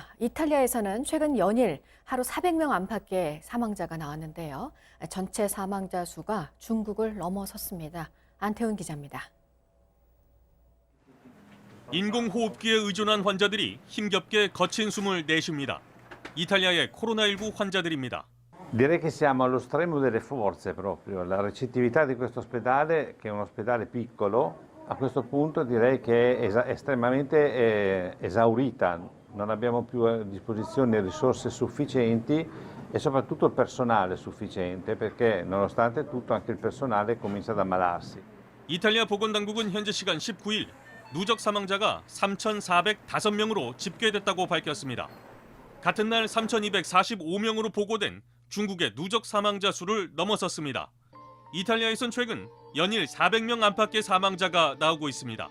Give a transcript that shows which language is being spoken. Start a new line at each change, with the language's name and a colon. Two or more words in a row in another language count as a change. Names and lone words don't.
Korean: 이탈리아에서는 최근 연일 하루 400명 안팎의 사망자가 나왔는데요. 전체 사망자 수가 중국을 넘어섰습니다. 안태훈 기자입니다. 인공호흡기에 의존한 환자들이 힘겹게 거친 숨을 내쉽니다. 이탈리아의 코로나19 환자들입니다.
Italian: Direi che siamo allo stremo delle forze proprio. La recettività di questo ospedale, che è un ospedale piccolo, a questo punto direi che è estremamente esaurita. Non abbiamo più a disposizione risorse sufficienti e soprattutto il personale sufficiente, perché nonostante tutto anche il personale comincia ad ammalarsi.
Korean: 이탈리아 보건당국은 현지 시간 19일 누적 사망자가 3,405명으로 집계됐다고 밝혔습니다. 같은 날 3,245명으로 보고된 중국의 누적 사망자 수를 넘어섰습니다. 이탈리아에선 최근 연일 400명 안팎의 사망자가 나오고 있습니다.